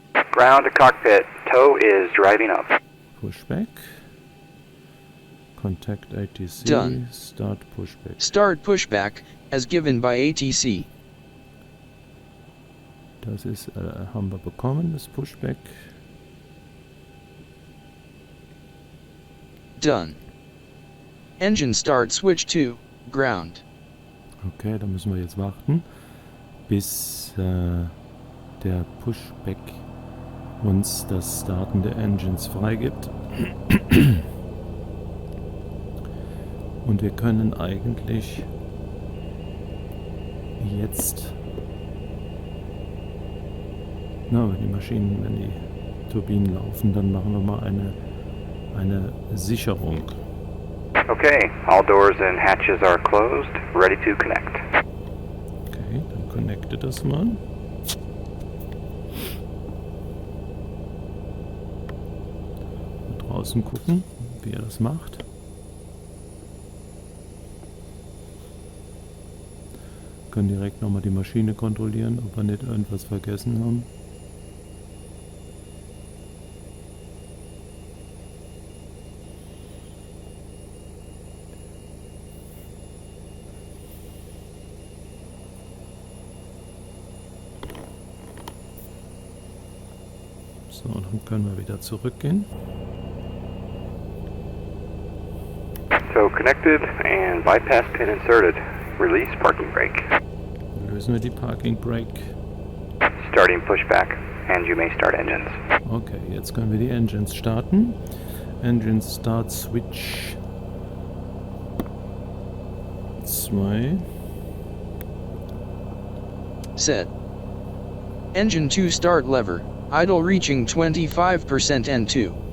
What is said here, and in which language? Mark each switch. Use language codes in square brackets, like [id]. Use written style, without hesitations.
[en] Ground to cockpit, tow is driving up. Pushback. Contact ATC. Done. Start pushback. Start pushback, as given by ATC. [de] Das ist, haben wir bekommen, das Pushback. [en] Done. Engine start switch to ground. [de] Okay, da müssen wir jetzt warten, bis der Pushback uns das Starten der Engines freigibt. Und wir können eigentlich jetzt, wenn die Maschinen, wenn die Turbinen laufen, dann machen wir mal eine Sicherung. [en] Okay, all doors and hatches are closed, ready to connect. [de] Okay, dann connecte das mal. Draußen gucken, wie er das macht. Können direkt nochmal die Maschine kontrollieren, ob wir nicht irgendwas vergessen haben. So, dann können wir wieder zurückgehen. [en] So connected and bypass pin inserted. Release parking brake. [de] Lösen wir die Parking Brake. [en] Starting pushback, and you may start engines. [de] Okay, jetzt können wir die Engines starten. [en] Engine Start Switch 2. Set. Engine 2 start lever. Idle reaching 25% N2.